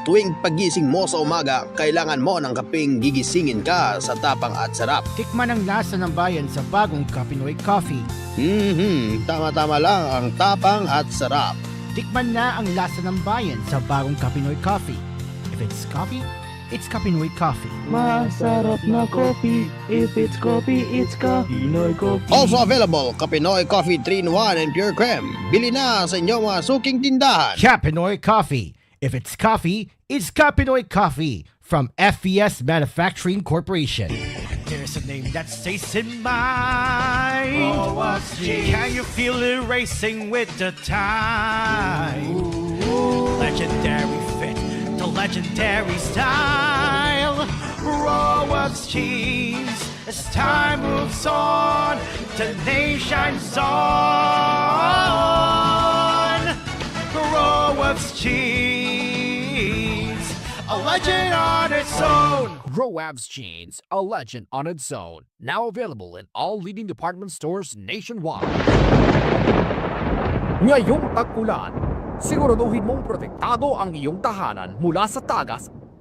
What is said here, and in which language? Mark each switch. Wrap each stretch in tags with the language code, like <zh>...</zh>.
<tl>Tuwing pagising mo sa umaga, kailangan mo ng kaping gigisingin ka sa tapang at sarap. Tikman ang lasa ng bayan sa bagong Kapinoy Coffee. Tama-tama lang ang tapang at sarap. Tikman na ang lasa ng bayan sa bagong Kapinoy Coffee.</tl> <en>If it's coffee, it's Kapinoy Coffee.</en> <tl>Masarap na coffee.</tl> <en>If it's coffee, it's Kapinoy Coffee. Also available, Kapinoy Coffee 3-in-1 and Pure Creme.</en> <tl>Bili na sa inyong mga suking tindahan. Kapinoy Coffee.</tl> <en>If it's coffee, it's Kapinoy Coffee. From FES Manufacturing Corporation. There's a name that stays in mind. Oh, what's G? Can you feel it racing with the time? Legendary fit, the legendary style. Rowas cheese. As time moves on, the nation shines on. Rowas cheese. a legend on its own. Roab's Jeans, a legend on its own. Now available in all leading department stores nationwide.</en> <tl>Ngayong tag-ulan, siguraduhin mong protektado ang iyong tahanan mula sa tagas.</tl>